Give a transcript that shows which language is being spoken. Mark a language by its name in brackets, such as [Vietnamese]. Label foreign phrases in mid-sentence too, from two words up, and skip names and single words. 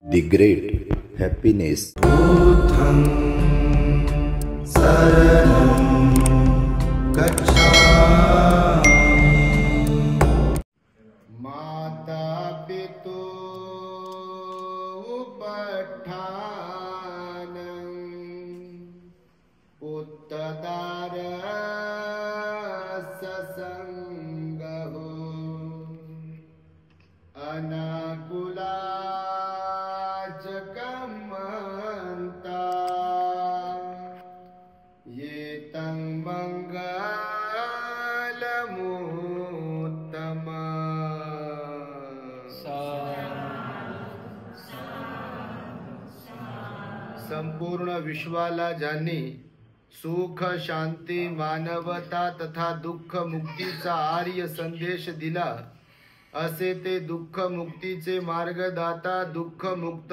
[English] The great happiness. [Pali] बुद्धं शरणं गच्छामि। माता पितु उपठानं पुत्रदारस्य संगहो अनाकुला ये तं [Marathi] मंगलमुत्तम संपूर्ण विश्वाला ज्यांनी सुख शांती मानवता तथा दुःख मुक्तीचा आर्य संदेश दिला असे ते दुःख मुक्तीचे मार्गदाता दुःख मुक्त